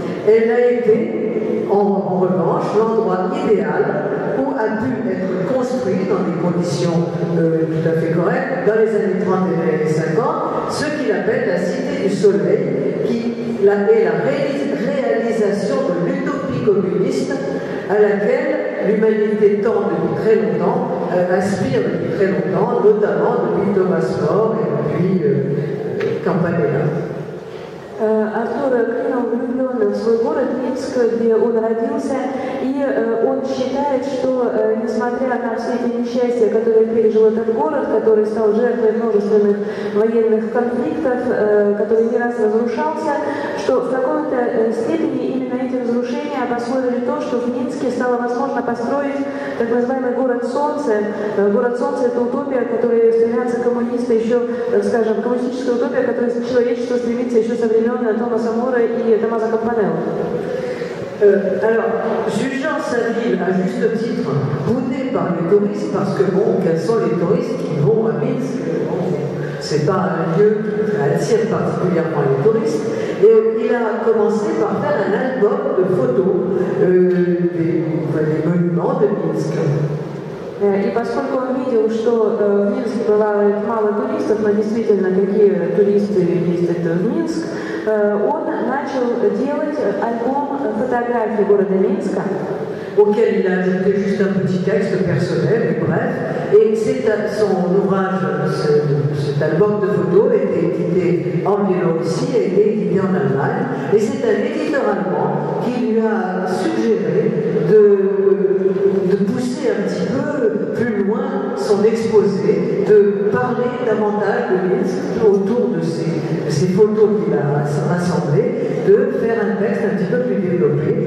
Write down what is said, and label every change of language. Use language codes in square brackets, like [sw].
[fr] Elle a été, en revanche, l'endroit idéal où a pu être construit dans des conditions tout à fait correctes, dans les années 30 et les années 50, ce qu'il appelle la Cité du Soleil, qui est la réalisation de l'utopie communiste à laquelle l'humanité tend depuis très longtemps, aspire depuis très longtemps, notamment depuis Thomas More et depuis Campanella. [ru] Артур Клинов влюблен в свой город Минск, где он родился, и он считает, что несмотря на все эти несчастья, которые пережил этот город, который стал жертвой множественных военных конфликтов, который не раз разрушался, что в какой-то степени именно эти разрушения обусловили то, что в Минске стало возможно построить так называемый город Солнца. Город Солнца — это утопия, к которой стремятся коммунисты еще, так скажем, коммунистическая утопия, к которой человечество стремится еще со времен Томаса Мора и Томаса Кампанелла. [fr] Alors, jugeant sa ville à juste titre, boudée par les touristes, parce que bon, quels sont les touristes qui vont à Minsk? C'est pas un lieu qui attire particulièrement les touristes. Et il a commencé par faire un album de photos des monuments de Minsk. [ru] И поскольку он видел, что в Минске бывает мало туристов, но действительно какие туристы ездят в Минск, он начал делать альбом фотографий города Минска, [fr] auquel il a ajouté juste un petit texte personnel, mais bref. Et son ouvrage, cet album de photos, a été édité en Biélorussie, a été édité en Allemagne. Et c'est un éditeur allemand qui lui a suggéré de pousser un petit peu plus loin son exposé, de parler davantage de Minsk autour de ces photos qu'il a rassemblées, de faire un texte un petit peu plus développé.